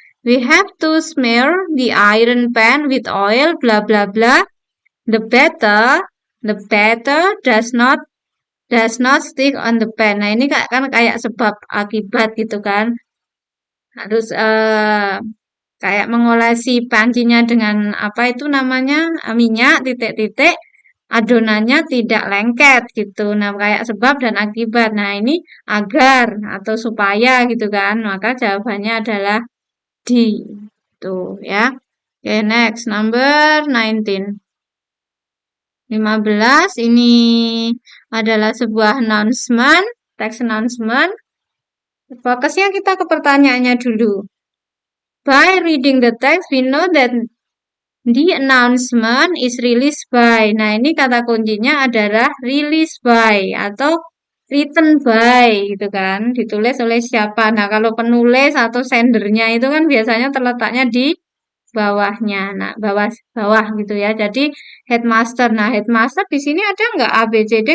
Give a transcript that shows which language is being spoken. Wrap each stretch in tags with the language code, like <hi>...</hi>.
<en>We have to smear the iron pan with oil bla bla bla. The better does not stick on the pan.</en> <id>Nah, ini kan kayak sebab akibat gitu kan. Harus kayak mengolesi pancinya dengan apa itu namanya, minyak titik-titik, adonannya tidak lengket gitu. Nah, kayak sebab dan akibat. Nah, ini agar atau supaya gitu kan. Maka jawabannya adalah D. Tuh ya. Oke,</id> <en>next number 19.</en> <id>15 ini adalah sebuah announcement, teks announcement. Fokusnya kita ke pertanyaannya dulu.</id> <en>By reading the text, we know that the announcement is released by.</en> <id>Nah, ini kata kuncinya adalah released by atau written by gitu kan. Ditulis oleh siapa. Nah, kalau penulis atau sendernya itu kan biasanya terletaknya di bawahnya. Nah, bawah gitu ya. Jadi headmaster. Nah, headmaster di sini ada nggak A, B, C, D?</id>